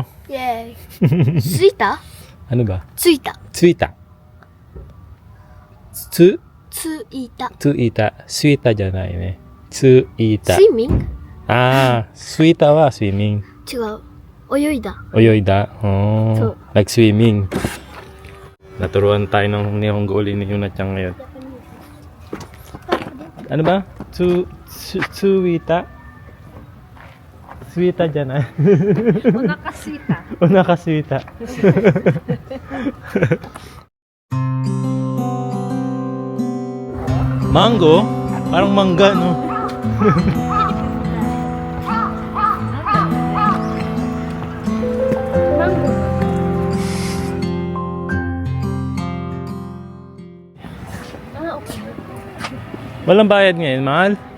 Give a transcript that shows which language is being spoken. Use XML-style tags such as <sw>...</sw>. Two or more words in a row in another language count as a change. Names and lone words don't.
<ja>イェーイ。着いた</ja> <tl>Ano ba?</tl> <ja>着いた。 Suita. 着いた。 Suita. Suita じゃないね。Suita. スイミング Ah, すいたは swimming. 違う。泳いだ。 Oyoida. Oh, So-</ja> <en>like swimming.</en> <tl>Naturuan tayo ng Nihongo uli ni Yuna-chan ngayon. Ano ba?</tl> <ja>Suita? Suita じゃない。お腹すいた。</ja> <tl>O nakaswita. Mango? Parang mangga, no? Walang bayad ngayon, mahal?</tl>